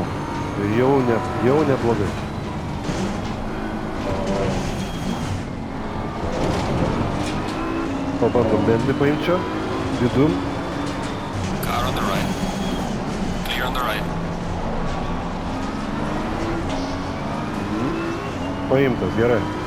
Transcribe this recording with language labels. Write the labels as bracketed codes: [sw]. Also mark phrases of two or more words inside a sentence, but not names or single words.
[lt] Jau neblogai. Pabandom Bentley paimt čia. Vidum. [en] Car on the right. Clear on the right. [lt] Paimtas, gerai.